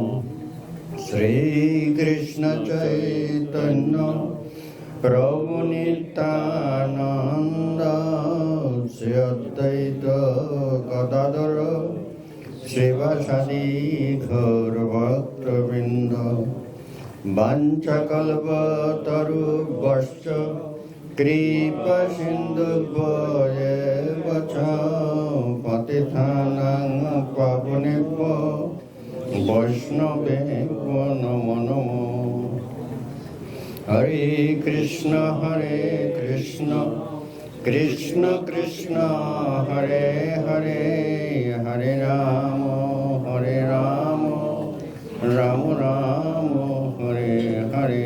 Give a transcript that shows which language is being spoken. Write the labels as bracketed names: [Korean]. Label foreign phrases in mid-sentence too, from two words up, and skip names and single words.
[Sanskrit] শ্রীকৃষ্ণ চৈতন্য প্রভু নিত্যানন্দ শ্রী অদ্বৈত গদাধর শ্রীবাসাদি গৌরভক্তবৃন্দ। বাঞ্ছাকল্পতরুভ্যশ্চ কৃপা সিন্ধুভ্যেব চ পতিতানাং পাবনেভ্যো বৈষ্ণবেভ্যো নমো নমঃ। হরে কৃষ্ণ কৃষ্ণ কৃষ্ণ হরে হরে হরে রাম রাম রাম হরে হরে।